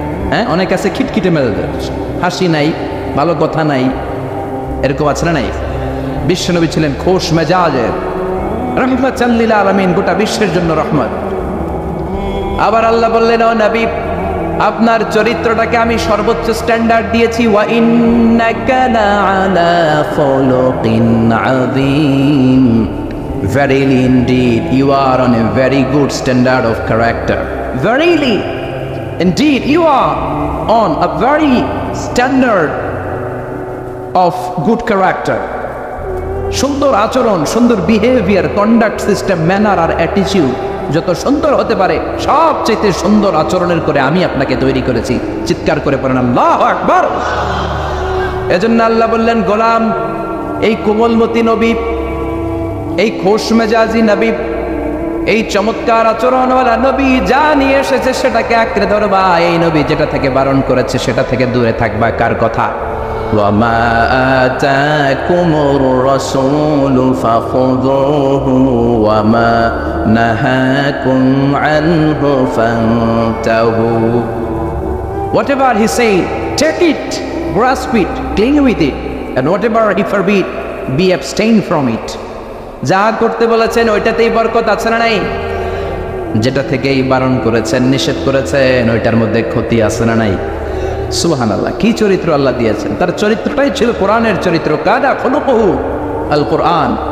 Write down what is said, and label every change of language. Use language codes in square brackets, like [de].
[bn] হ্যাঁ, অনেক আছে খিটখিটে মেজাজের, হাসি নাই, ভালো কথা নাই, এরকম আছে না নাই? বিশ্বনবী ছিলেন খোশ মেজাজের, রহমাতাল লিল আলামিন, গোটা বিশ্বের জন্য রহমত। আবার আল্লাহ বললেন, ও নবী আপনার চরিত্রটাকে আমি সর্বোচ্চ স্ট্যান্ডার্ড দিয়েছি। [ar] ওয়া ইন্নাকা লাআলা খুলুকিন আযীম, [en] verily indeed you are on a very good standard of character. Verily indeed you are on a very standard of good character. [bn] সুন্দর আচরণ, সুন্দর বিহেভিয়ার, কন্ডাক্ট সিস্টেম, ম্যানার আর অ্যাটিটিউড যত সুন্দর হতে পারে সবচেয়ে সুন্দর আচরণের করে আমি আপনাকে তৈরি করেছি। চিৎকার করে পড়েন আল্লাহু আকবার! এজন্য আল্লাহ বললেন, গোলাম এই কোমলমতি নবী, এই খোশ মেজাজি নবী, এই চমৎকার আচরণওয়ালা নবী যা নিয়ে এসেছে সেটাকে আঁকড়ে ধরবা। এই নবী যেটা থেকে বারণ করেছে সেটা থেকে দূরে থাকবা। কার কথা? [ar] وَمَا آتَاكُمُ الرَّسُولُ فَخُذُوهُ وَمَا نَهَاكُمْ عَنْهُ فَانْتَهُوا. [en] Whatever he said, take it, grasp it, cling with it, and whatever he forbid, be abstain from it. [bn] যা করতে বলেছেন ওইটাতেই বরকত আছে না নাই? যেটা থেকেই বারণ করেছেন, নিষেধ করেছেন, ওইটার মধ্যে ক্ষতি আছে না নাই? সুবহানাল্লাহ! কি চরিত্র আল্লাহ দিয়েছেন! তার চরিত্রটাই ছিল কোরআনের চরিত্র। [ar] কাদা খুলুকুহু আল কোরআন।